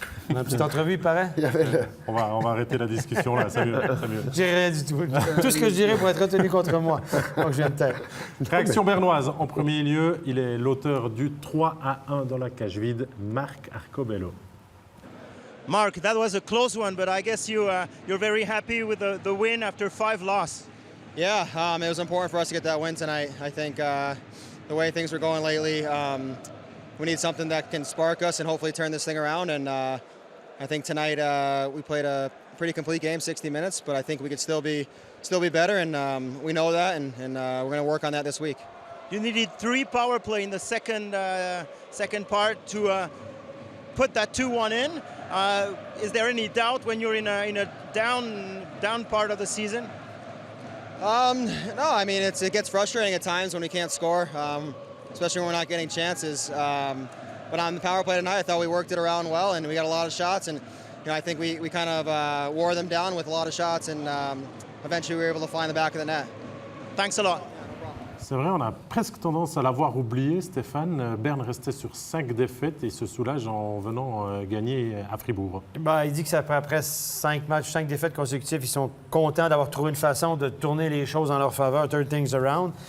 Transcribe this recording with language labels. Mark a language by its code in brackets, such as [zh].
[fr] On a une petite entrevue, il paraît. On va arrêter la discussion là, c'est mieux. J'ai rien du tout. Tout ce que je dirais pour être retenu contre moi. Donc je viens de tête. Réaction bernoise. En premier lieu, il est l'auteur du 3-1 dans la cage vide, Marc Arcobello. [en] Mark, that was a close one, but I guess you're very happy with the win after 5 losses. Yeah, it was important for us to get that win tonight. I think the way things were going lately, we need something that can spark us and hopefully turn this thing around. And I think tonight we played a pretty complete game, 60 minutes, but I think we could still be better, and we know that, and we're going to work on that this week. You needed 3 power play in the second part to put that 2-1 in. Is there any doubt when you're in a down part of the season? No, I mean it gets frustrating at times when we can't score, especially when we're not getting chances. But on the power play tonight, I thought we worked it around well, and we got a lot of shots. And I think we kind of wore them down with a lot of shots, and eventually we were able to find the back of the net. Thanks a lot. [fr] C'est vrai, on a presque tendance à l'avoir oublié, Stéphane. Berne restait sur 5 défaites et se soulage en venant gagner à Fribourg. Il dit que ça fait après 5 matchs, 5 défaites consécutives, ils sont contents d'avoir trouvé une façon de tourner les choses en leur faveur, [en] turn things around.